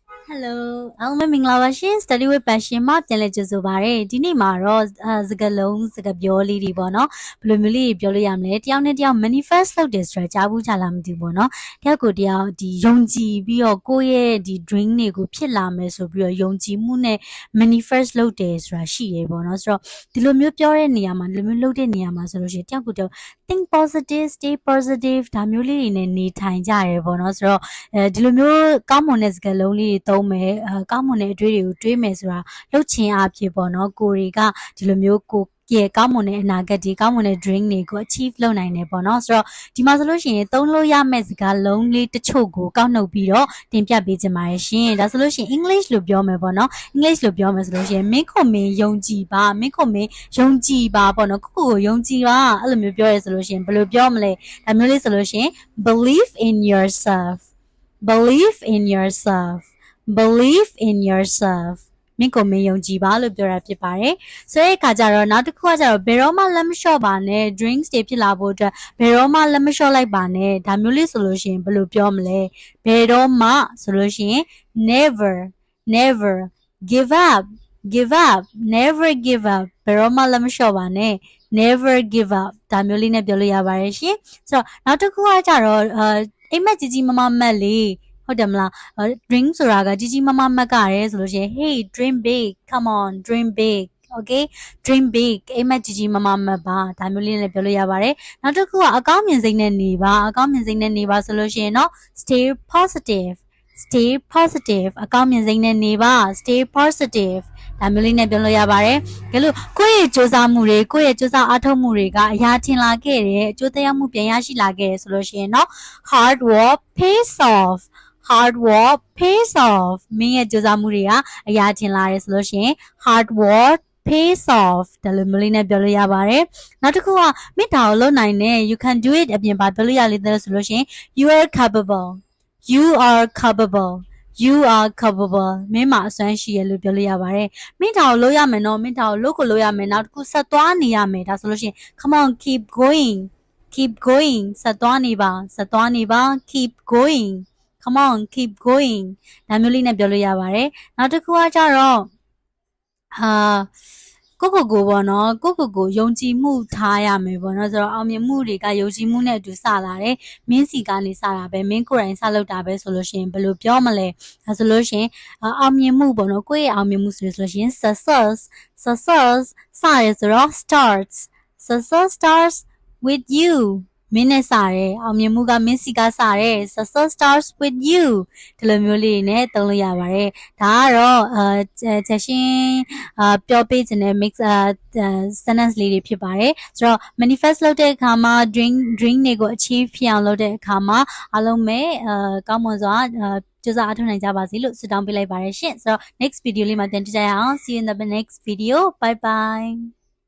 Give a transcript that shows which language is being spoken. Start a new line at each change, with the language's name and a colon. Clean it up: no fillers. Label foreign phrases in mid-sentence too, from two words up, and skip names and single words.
Burmese: Hello အားလုံးပဲမင်္ဂလာပါရှင် Study with Passion မှာပြန်လည်ကြိုဆိုပါရစေဒီနေ့မှာတော့စကားလုံးစကားပြောလေးတွေပေါ့နော်ဘယ်လိုမျိုးလေးပြောလို့ရမလဲတယောက်နဲ့တယောက် manifest လုပ်တယ်ဆိုတာကြား ဘူးချလားမသိဘူးပေါ့နော်တယောက်ကိုတယောက်ဒီယုံကြည်ပြီးတော့ကိုယ့်ရဲ့ဒီ dream တွေကိုဖြစ်လာမယ်ဆိုပြီးတော့ယုံကြည်မှုနဲ့ manifest လုပ်တယ် ဆိုတာရှိရပေါ့နော်ဆိုတော့ဒီလိုမျိုးပြောတဲ့နေရာမှာဒီလိုမျိုးလုပ်တဲ့နေရာမှာဆိုလို့ရှိရင်တယောက်ကိုတယောက်
English: think positive stay positive
Burmese: ဒါမျိုးလေးတွေနဲ့နေထိုင်ကြရပေါ့နော်ဆိုတော့ဒီလိုမျိုးကောင်းမွန်တဲ့စကားလုံးလေးတွေသုံးမယ်ကောင်းမွန်တဲ့အတွေ့တွေကိုတွေးမယ်ဆိုတာလှုပ်ချင်အားဖြစ်ပေါ့နော်ကိုတွေကဒီလိုမျိုးကိုရဲ့ကောင်းမွန်တဲ့အနာဂတ်ဒီကောင်းမွန်တဲ့ dream တွေကို achieve လုပ်နိုင်တယ်ပေါ့နော်ဆိုတော့ဒီမှာဆိုလို့ရှိရင်သုံးလို့ရမယ့်စကားလုံးလေး တချို့ကိုကောက်နှုတ်ပြီးတော့တင်ပြပေးချင်ပါတယ်ရှင်ဒါဆိုလို့ရှိရင် English လို့ပြောမယ်ပေါ့နော် English လို့ပြောမယ်ဆိုလို့ရှိရင်မင်းကိုမင်းယုံကြည်ပါမင်းကိုမင်းယုံကြည်ပါပေါ့နော်ကိုယုံကြည်ပါအဲ့လိုမျိုးပြောရဲဆိုလို့ရှိရင်ဘယ်လိုပြောမလဲဒါမျိုးလေးဆိုလို့ရှိရင်
English: believe in yourself believe in yourself
Burmese: believe in yourself မင်းကိုမင်းယုံကြည်ပါလို့ပြောတာဖြစ်ပါတယ်ဆိုတဲ့အခါကျတော့နောက်တစ်ခုကကျတော့ဘယ်တော့မှလက်မလျှော့ပါနဲ့ drinks တွေဖြစ်လာဖို့အတွက်ဘယ်တော့မှလက်မလျှော့လိုက်ပါနဲ့ဒါမျိုးလေးဆိုလို့ရှိရင်ဘယ်လိုပြောမလဲဘယ်တော့မှဆိုလို့ရှိရင်
English: never never give up
Burmese: give up
English: never give up
Burmese: ဘယ်တော့မှလက်မလျှော့ပါနဲ့ never give up ဒါမျိုးလေးနဲ့ပြောလို့ရပါတယ်ရှင်ဆိုတော့နောက်တစ်ခုကကျတော့အိမ်မက်ကြီးကြီးမမမက်လေးဟုတ်တယ်မလား drink ဆိုတာကကြီးကြီးမမမက်ကရဲဆိုလို့ရှိရင်
English: hey dream big come on dream big
Burmese: okay dream big အိမ်မက်ကြီးကြီးမမမက်ပါဒါမျိုးလေးနဲ့ပြောလို့ရပါတယ်နောက်တစ်ခုကအကောင်းမြင်စိတ်နဲ့နေပါအကောင်းမြင်စိတ်နဲ့နေပါဆိုလို့ရှိရင်တော့
English: stay positive stay positive
Burmese: အကောင်းမြင်စိတ်နဲ့နေပါ
English: stay positive
Burmese: ဒါမျိုးလေးနဲ့ပြောလို့ရပါတယ်။ဒါလို့ကိုယ့်ရဲ့စူးစမ်းမှုတွေကိုယ့်ရဲ့စူးစမ်းအားထုတ်မှုတွေကအရာထင်လာခဲ့တယ်အကျိုးသက်ရောက်မှုပြန်ရရှိလာခဲ့တယ်ဆိုလို့ရှိ ရင်တော့
English: hard work pays off hard work pays off
Burmese: မင်းရဲ့စူးစမ်းမှုတွေကအရာထင်လာတယ်ဆိုလို့ရှိရင် hard work pays off ဒါလိုမျိုးလေးနဲ့ ပြောလို့ရပါတယ်နောက်တစ်ခုကမိတာကိုလုပ်နိုင်တယ်
English: you can do it
Burmese: အပြင်ပါပြောလို့ရလိမ့်တယ်ဆိုလို့ရှိရင်
English: you are capable you are capable
Burmese: you are capable မင်းမှာအစွမ်းရှိရလို့ပြောလို့ရပါတယ်မင်းတာကိုလုပ်ရမယ်နော်မင်းတာကိုလုပ်ကိုလုပ်ရမယ်နောက်တစ်ခုဆက်သွားနေရမယ်ဒါဆိုလို့ရှိရင်
English: come on keep going keep going
Burmese: ဆက်သွားနေပါဆက်သွားနေပါ
English: keep going come on keep going
Burmese: ဒါမျိုးလေးနဲ့ပြောလို့ရပါတယ်နောက်တစ်ခုကကြတော့ ကိုပေါ့နော်ကိုယုံကြည်မှုထားရမယ်ပေါ့နော်ဆိုတော့အောင်မြင်မှုတွေကယုံကြည်မှုနဲ့အတူစလာတယ်မင်းစီကနေစတာပဲမင်းကိုယ်တိုင်စလုပ်တာပဲ ဆိုလို့ရှိရင်ဘယ်လိုပြောမလဲဒါဆိုလို့ရှိရင်အောင်မြင်မှုပေါ့နော်ကိုယ့်ရဲ့အောင်မြင်မှုဆိုလို့ရှိရင် success စရဲဆို တော့
English: success starts with you
Burmese: မင်းနဲ့စတယ်အောင်မြင်မှုကမင်းစီကစတယ်
English: success starts with
Burmese: you ဒီလိုမျိုးလေးနဲ့သုံးလို့ရပါတယ်ဒါကတော့ချက်ချင်းပြောပေးခြင်းနဲ့
English: mix sentence
Burmese: လေးတွေဖြစ်ပါတယ်ဆိုတော့ manifest လုပ်တဲ့အခါမှာ dream တွေကို achieve ဖြစ်အောင်လုပ်တဲ့အခါမှာအားလုံးပဲကောင်းမွန်စွာကြိုးစားအားထုတ်နိုင်ကြပါစေလို့ဆုတောင်းပေးလိုက်ပါတယ်ရှင်ဆိုတော့
English: next video
Burmese: လေးမှာပြန်တွေ့ကြရအောင်
English: see you in the next video bye bye